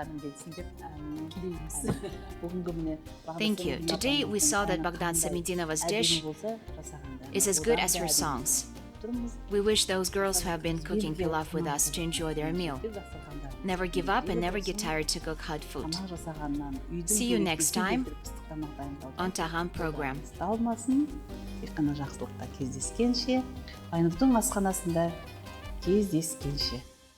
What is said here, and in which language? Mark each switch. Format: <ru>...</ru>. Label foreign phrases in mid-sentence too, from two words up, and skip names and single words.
<en>Thank you. Today we saw that Bagdat Samidinova's dish is as good as her songs. We wish those girls who have been cooking pilaf with us to enjoy their meal. Never give up and never get tired to cook hot food.</en> <kk>Тамақ жасағаннан үйдің</kk> <en>See you</en> <kk>керек</kk> <en>next</en> <kk>кезде</kk> <en>time</en> <kk>келтіріп ыстық тамақ дайындаудан</kk> <en>on Tagam program.</en> <kk>Талмасын, тек қана жақсылықта кездескенше, Айнұрдың асханасында кездескенше.</kk>